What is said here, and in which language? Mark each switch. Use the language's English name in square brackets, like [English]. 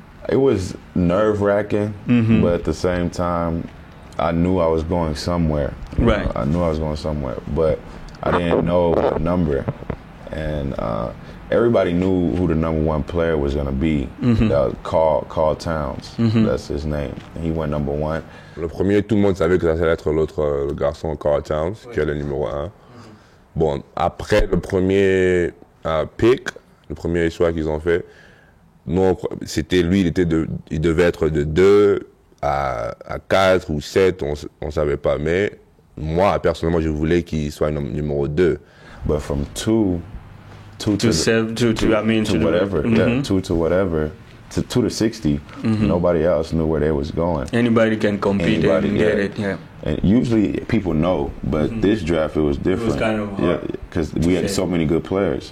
[English] It was nerve-wracking, but at the same time, I knew I was going somewhere. Right. I knew I was going somewhere, but I didn't know what number. And everybody knew who the #1 player was going to be. That was Carl Towns. That's his name. And he went #1. [French] Le premier, tout le monde savait que ça allait être le garçon Carl Towns, qui est le numéro 1. Bon, après le premier pick, le premier choix qu'ils ont fait, non, c'était lui, il devait être de 2 à 4 ou 7, on ne savait pas. Mais moi, personnellement, je voulais qu'il soit numéro 2. [English] But from 2 to whatever, 2 to whatever, to 2 to 60, nobody else knew where they was going. Anybody can compete and get it, yeah. And usually people know, but this draft it was different. It was kind of hard. Yeah, because we had so many good players.